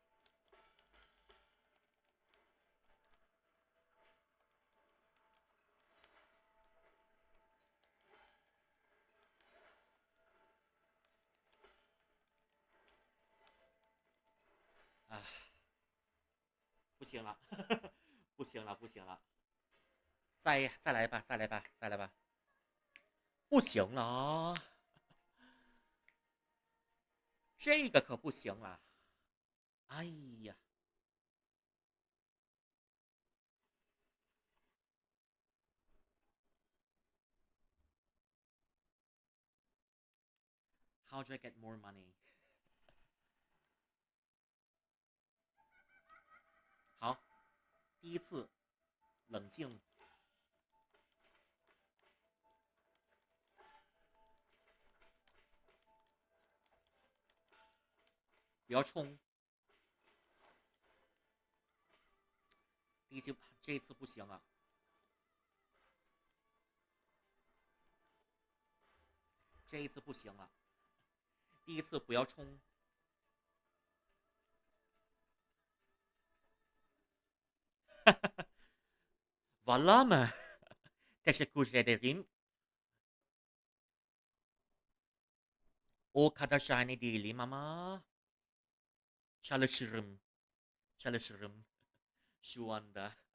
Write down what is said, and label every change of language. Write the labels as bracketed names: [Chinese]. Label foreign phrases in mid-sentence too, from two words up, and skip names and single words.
[Chinese] 啊，不行了，不行了，不行了，再来吧，再来吧，再来吧，不行了啊，这个可不行了。 [English] 哎呀 ，How do I get more money？ [Chinese] 好，第一次冷静。不要冲。这一次不行啊，这一次不行啊，第一次不要冲。Voilà mı? [Turkish] Teşekkür ederim. O kadar şahane değilim ama çalışırım. Çalışırım şu anda.